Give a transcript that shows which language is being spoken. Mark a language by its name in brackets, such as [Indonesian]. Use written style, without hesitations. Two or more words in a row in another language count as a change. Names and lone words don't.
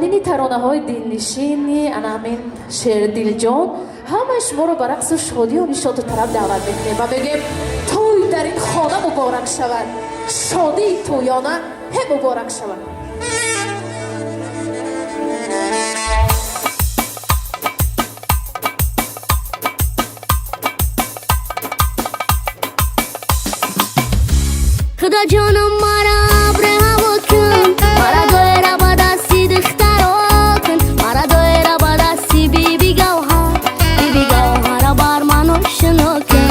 [Tajik] таронаҳои дилнишини анамин Шердилҷон ҳамаи шуморо ба рақсу шодию нишоду тараб даъват мекунем ва мегӯем тӯй дар ин хона муборак шавад, шодии тӯёна ҳе муборак шавад. [Persian] خدا جانم مرا ابر هوا کن، مرا دایره با دستی دخترا کن، مرا دایره با دستی بیبی گوهر بر من آشنا کن.